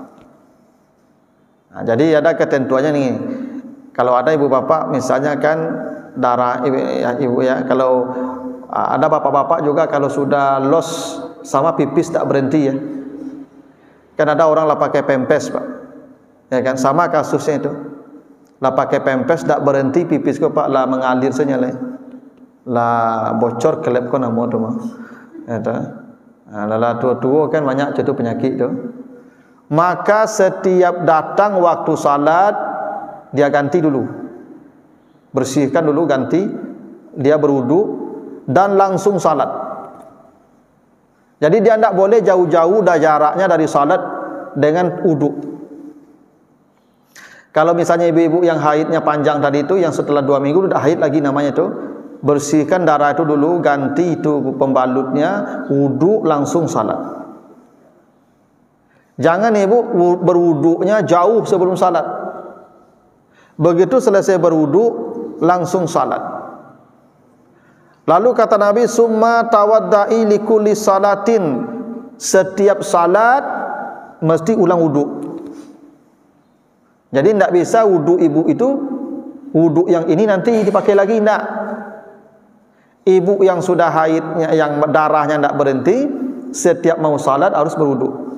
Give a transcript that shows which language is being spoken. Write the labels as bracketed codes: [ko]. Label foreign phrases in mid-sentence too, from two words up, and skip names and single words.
[id] Jadi ada ketentuannya nih. Kalau ada ibu bapak misalnya kan darah ibu ya, kalau ada bapak-bapak juga kalau sudah los sama pipis tak berhenti ya. Kan ada orang lah pakai pempes Pak. Ya kan sama kasusnya itu. Lah pakai pempes tak berhenti pipis ko Pak lah mengalir saja lah bocor kelep ko namo tu mah. Eta. Lah tua-tua kan banyak jatuh penyakit tu. Maka setiap datang waktu salat dia ganti dulu. Bersihkan dulu ganti, dia berwudu dan langsung salat. Jadi dia tidak boleh jauh-jauh dah jaraknya dari salat dengan wudu. Kalau misalnya ibu-ibu yang haidnya panjang tadi itu, yang setelah 2 minggu sudah haid lagi namanya itu, bersihkan darah itu dulu, ganti itu pembalutnya, wudu langsung salat. Jangan ibu berwudunya jauh sebelum salat. Begitu selesai berwudu langsung salat. Lalu kata Nabi, [ar] summa tawadda'i likulli salatin. [id] Setiap salat mesti ulang wudu. Jadi tidak bisa wudu ibu itu, wudu yang ini nanti dipakai lagi, tidak. Ibu yang sudah haidnya, yang darahnya tidak berhenti, setiap mau salat harus berwudu.